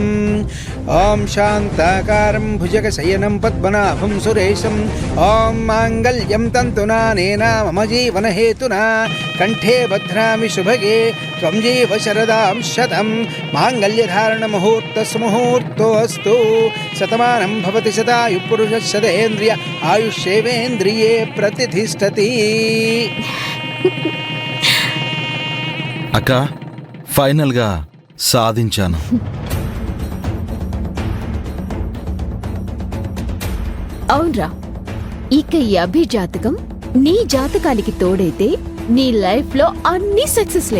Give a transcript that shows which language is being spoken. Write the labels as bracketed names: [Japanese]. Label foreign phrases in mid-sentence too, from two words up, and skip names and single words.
[Sanskrit] ॐ शान्ताकारं भुजगशयनं पद्मनाभं सुरेशं ॐ माङ्गल्यं तन्तुनानेन मम जीवनहेतुना कण्ठे बध्नामि शुभगे त्वं जीव शरदां शतं। माङ्गल्यधारणमुहूर्तस्य मुहूर्तोऽस्तु। शतमानं भवति शतायुः पुरुषः शतेन्द्रिय आयुष्येवेन्द्रिये प्रतिष्ठति। [Telugu] అక్క ఫైనల్ గా సాధించాను. అవునరా, ఇక ఈ అభిజాతకం నీ జాతకానికి తోడైతే నీ లైఫ్ లో అన్ని సక్సెస్లే.